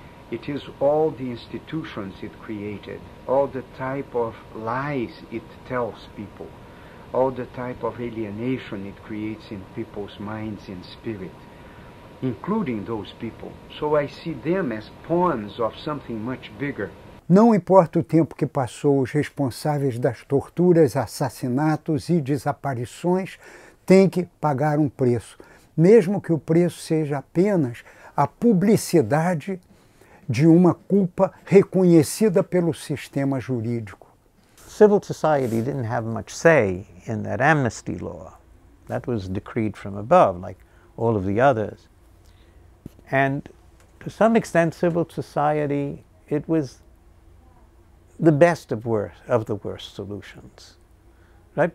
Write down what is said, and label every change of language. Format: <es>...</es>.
<en>It is all the institutions it created, all the type of lies it tells people, all the type of alienation it creates in people's minds and spirit, including those people. So I see them as pawns of something much bigger.</en> <pt>Não importa o tempo que passou, os responsáveis das torturas, assassinatos e desaparições têm que pagar um preço, mesmo que o preço seja apenas a publicidade de uma culpa reconhecida pelo sistema jurídico.</pt> <en>Civil society didn't have much say in that amnesty law. That was decreed from above, like all of the others. And to some extent, civil society, it was the best of the worst solutions, right?</en>